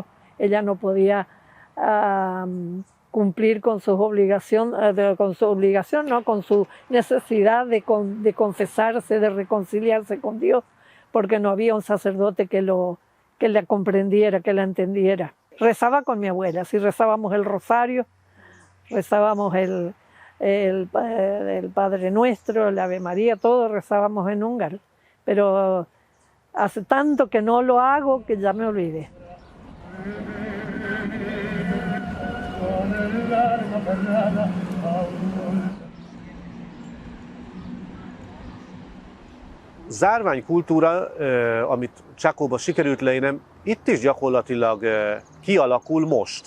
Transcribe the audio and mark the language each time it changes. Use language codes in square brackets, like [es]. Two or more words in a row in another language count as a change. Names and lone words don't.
[es] Ella no podía cumplir con su obligación, no, con su necesidad de confesarse, de reconciliarse con Dios, porque no había un sacerdote que la comprendiera, que la entendiera. Rezaba con mi abuela, sí, rezábamos el rosario, rezábamos el Padre Nuestro, el Ave María, todo rezábamos en húngaro, pero hace tanto que no lo hago que ya me olvidé. [hu] Zárványkultúra, amit Csákóba sikerült leírnem, itt is gyakorlatilag kialakul most.